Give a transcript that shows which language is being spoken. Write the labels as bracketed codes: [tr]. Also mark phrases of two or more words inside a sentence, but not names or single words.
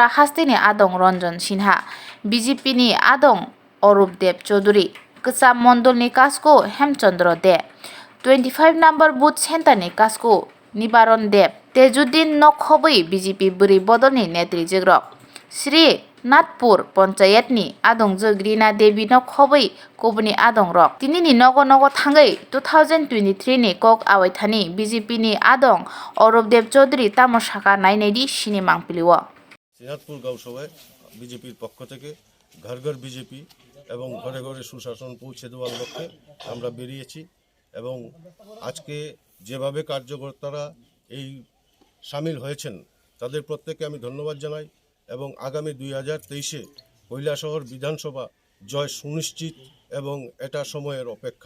[trp] हास्तेनि आदं रंजन सिन्हा बीजेपी नि आदं अरूप देव चौधरी कचा मंडलनि कासको हेमचंद्र दे 25 नम्बर बुथ सेन्टारनि कासको निबारन देव तेजुद्दीन नखबै बीजेपी बुरी बदलनि नेत्री जग्रक श्री नाथपुर पंचायतनि आदं जग्रीना देवी नखबै कबुनि आदं रक तिनिनि नगो नगो थांगै 2023 नि कक आवाइथानि बीजेपी नि आदं अरूप देव चौधरी तामसाखा नायनायदि सिनि मांपिलिव [bn] শ্রীনাথপুর গাঁওসভায় বিজেপির পক্ষ থেকে ঘর ঘর বিজেপি এবং ঘরে ঘরে সুশাসন পৌঁছে দেওয়ার লক্ষ্যে আমরা বেরিয়েছি এবং আজকে যেভাবে কার্যকর্তারা এই সামিল হয়েছেন তাদের প্রত্যেককে আমি ধন্যবাদ জানাই এবং আগামী 2023-এ কৈলাসহর বিধানসভা জয় সুনিশ্চিত এবং এটা সময়ের অপেক্ষা।